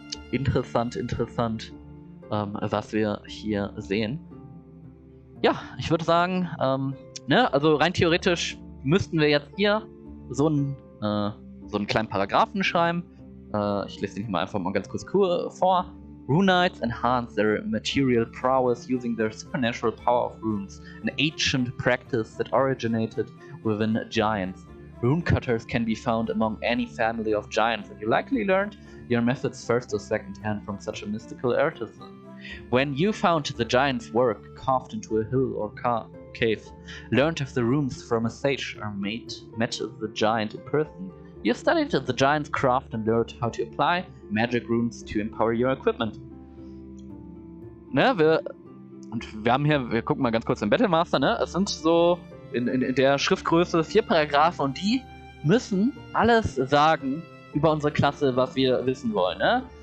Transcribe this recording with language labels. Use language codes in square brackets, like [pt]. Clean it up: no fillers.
[de] Interessant, was wir hier sehen. Ja, ich würde sagen, ne, also rein theoretisch müssten wir jetzt hier so einen kleinen Paragraphen schreiben. Ich lese den hier mal einfach mal ganz kurz vor. [en] Runites enhance their material prowess using their supernatural power of runes, an ancient practice that originated within giants. Rune cutters can be found among any family of giants, and you likely learned your methods first or second hand from such a mystical artisan. When you found the giant's work carved into a hill or cave, learned of the runes from a sage, or met the giant in person, you studied the giant's craft and learned how to apply magic runes to empower your equipment. [de] Ne, wir gucken mal ganz kurz im Battlemaster, ne? Es sind so in der Schriftgröße 4 Paragraphen, und die müssen alles sagen über unsere Klasse, was wir wissen wollen, ne?